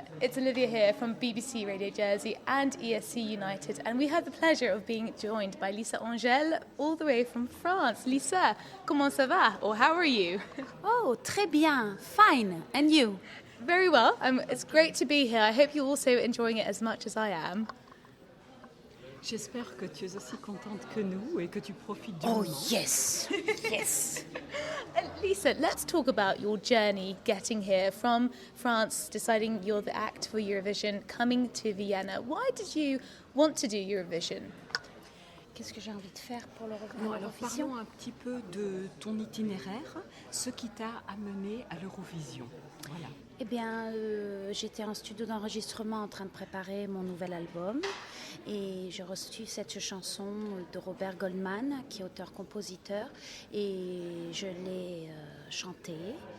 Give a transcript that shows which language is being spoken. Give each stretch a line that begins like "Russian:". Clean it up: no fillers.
English: It's Olivia here from BBC Radio Jersey and ESC United, and we have the pleasure of being joined by Lisa Angell, all the way from France.
French: Lisa, comment ça va?
English: Or how are you?
French: Oh, très bien.
English: Fine. And you? Very well. It's great to be here. I hope you're also enjoying it as much as I am.
French: J'espère que tu es aussi contente que nous et que tu profites du moment.
English: Oh, yes. Yes. Lisa, let's talk about your journey getting here from France, deciding you're the act for Eurovision, coming to Vienna. Why did you want to do Eurovision?
French: Qu'est-ce que j'ai envie de faire pour Non, alors parlons un petit peu de ton itinéraire, ce qui t'a amené à l'Eurovision. Voilà. Eh bien, j'étais en studio d'enregistrement en train de préparer mon nouvel album et j'ai reçu cette chanson de Robert Goldman, qui est auteur-compositeur, et je l'ai chantée.